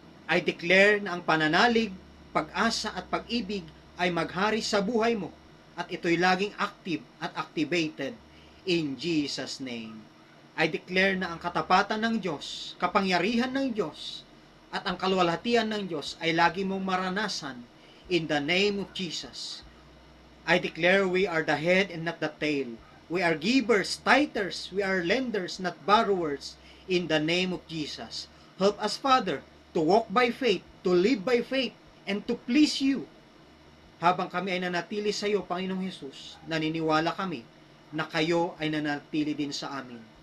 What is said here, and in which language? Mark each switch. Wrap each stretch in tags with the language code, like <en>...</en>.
<en>I declare</en> <tl>na ang pananalig, pag-asa at pag-ibig ay maghari sa buhay mo at ito'y laging active at activated</tl> <en>in Jesus' name. I declare</en> <tl>na ang katapatan ng Diyos, kapangyarihan ng Diyos at ang kaluwalhatian ng Diyos ay lagi mong maranasan</tl> <en>in the name of Jesus. I declare we are the head and not the tail. We are givers, tithers, we are lenders, not borrowers in the name of Jesus. Help us, Father, to walk by faith, to live by faith, and to please you.</en> <tl>Habang kami ay nanatili sa iyo, Panginoong Hesus, naniniwala kami na kayo ay nanatili din sa amin.</tl>